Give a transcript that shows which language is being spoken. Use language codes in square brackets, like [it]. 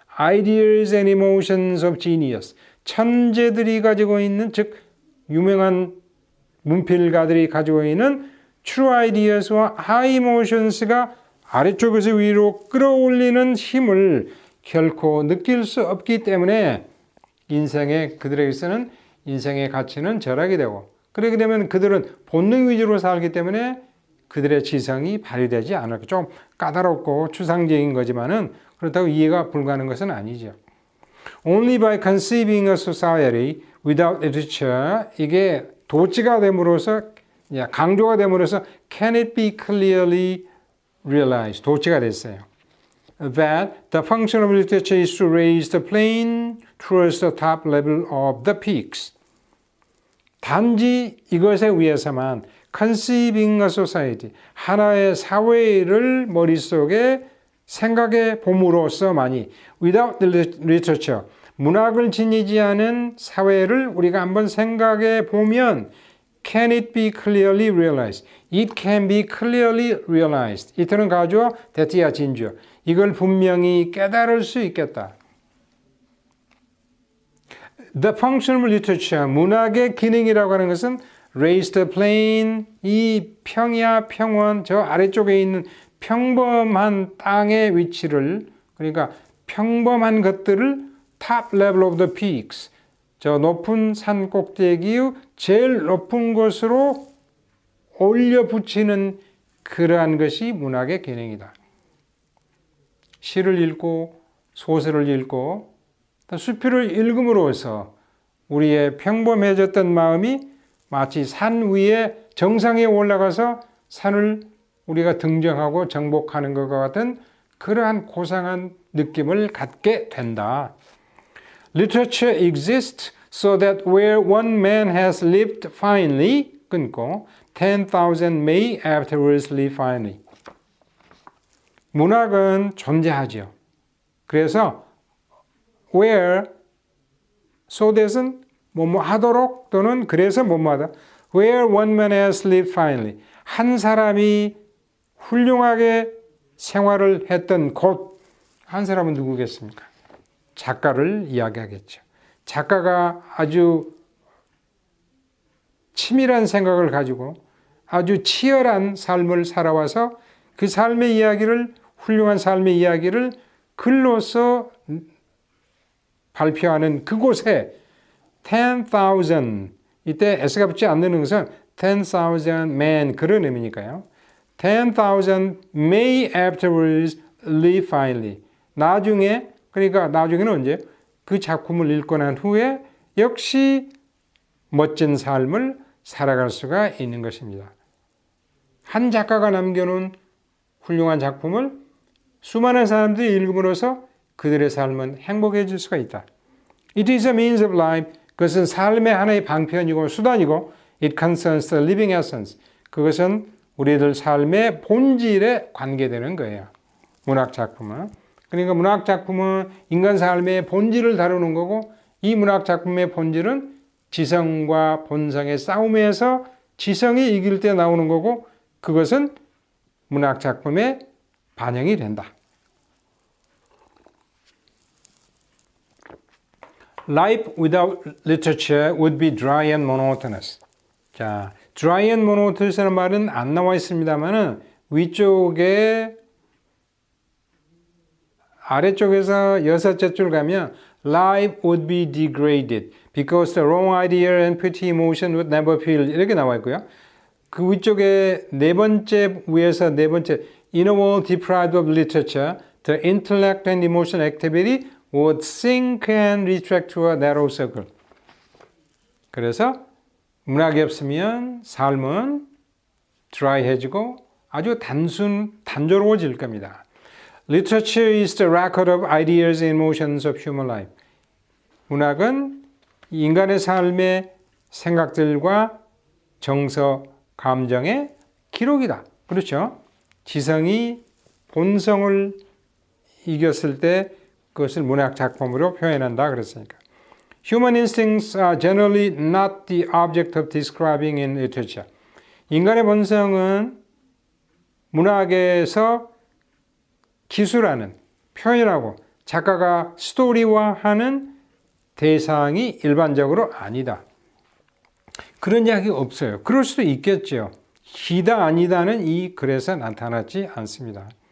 [en] Ideas and emotions of genius, [ko] 천재들이 가지고 있는, 즉 유명한 문필가들이 가지고 있는 [en] true ideas [ko] 와 [en] high emotions [ko] 가 아래쪽에서 위로 끌어올리는 힘을 결코 느낄 수 없기 때문에 그들에게서는 인생의 가치는 절약이 되고, 그렇게 되면 그들은 본능 위주로 살기 때문에 그들의 지성이 발휘되지 않을, 좀 까다롭고 추상적인 거지만은 그렇다고 이해가 불가능한 것은 아니죠. [en] Only by conceiving a society without literature, [ko] 이게 도치가 됨으로써, 강조가 됨으로써 [en] can it be clearly realized, [ko] 도치가 됐어요. [en] That the function of literature is to raise the plane towards the top level of the peaks. [ko] 단지 이것에 의해서만 [en] conceiving a society, [ko] 하나의 사회를 머릿속에 생각해 봄으로써만이 [en] without the literature, [ko] 문학을 지니지 않은 사회를 우리가 한번 생각해 보면 [en] can it be clearly realized? It can be clearly realized. [ko] 이틀은 가주어, 대티야 진주어. 이걸 분명히 깨달을 수 있겠다. [en] The function of literature, [ko] 문학의 기능이라고 하는 것은 [en] raise the plane, [ko] 이 평야, 평원, 저 아래쪽에 있는 평범한 땅의 위치를, 그러니까 평범한 것들을 [en] top level of the peaks, [ko] 저 높은 산 꼭대기의 제일 높은 곳으로 올려 붙이는 그러한 것이 문학의 기능이다. 시를 읽고 소설을 읽고 수필을 읽음으로써 우리의 평범해졌던 마음이 마치 산 위에 정상에 올라가서 산을 우리가 등정하고 정복하는 것과 같은 그러한 고상한 느낌을 갖게 된다. [en] Literature exists so that where one man has lived finely, [ko] 끊고 [en] 10,000 may afterwards live finely. [ko] 문학은 존재하죠. 그래서 where, so that은 뭐뭐 하도록 또는 그래서 뭐뭐 하다. [en] Where one man has lived finely. [ko] 한 사람이 훌륭하게 생활을 했던 곳. 한 사람은 누구겠습니까? 작가를 이야기하겠죠. 작가가 아주 치밀한 생각을 가지고 아주 치열한 삶을 살아와서 그 삶의 이야기를, 훌륭한 삶의 이야기를 글로서 발표하는 그곳에 10,000, 이때 S가 붙지 않는 것은 10,000 men 그런 의미니까요. [en] 10,000 may afterwards live finely. [ko] 나중에, 그러니까 나중에는 언제? 그 작품을 읽고 난 후에 역시 멋진 삶을 살아갈 수가 있는 것입니다. 한 작가가 남겨놓은 훌륭한 작품을 수많은 사람들이 읽음으로써 그들의 삶은 행복해질 수가 있다. [en] It is a means of life. [ko] 그것은 삶의 하나의 방편이고 수단이고 [en] It concerns the living essence. [ko] 그것은 우리들 삶의 본질에 관계되는 거예요. 문학 작품은. 그러니까 문학 작품은 인간 삶의 본질을 다루는 거고 이 문학 작품의 본질은 지성과 본성의 싸움에서 지성이 이길 때 나오는 거고 그것은 문학 작품에 반영이 된다. [en] Life without literature would be dry and monotonous. [ko] 자, [en] dry and monotonous [ko] 라는 말은 안 나와 있습니다만은 위쪽에 아래쪽에서 여섯째 줄 가면 [en] Life would be degraded because the wrong idea and petty emotion would never feel [ko] 이렇게 나와 있고요. 그 위쪽에 네 번째 [en] 위에서 네 번째 In a world deprived of literature, the intellect and emotional activity would sink and retract to a narrow circle. [ko] 그래서 문학이 없으면 삶은 드라이해지고 아주 단조로워질 겁니다. [en] Literature is the record of ideas and emotions of human life. [ko] 문학은 인간의 삶의 생각들과 정서, 감정의 기록이다. 그렇죠? 지성이 본성을 이겼을 때 그것을 문학 작품으로 표현한다 그랬으니까. [en] Human instincts are generally not the object of describing in literature. [ko] 인간의 본성은 문학에서 기술하는, 표현하고 작가가 스토리화하는 대상이 일반적으로 아니다. 그런 이야기가 없어요. 그럴 수도 있겠죠. 이다 아니다는 이 글에서 나타나지 않습니다.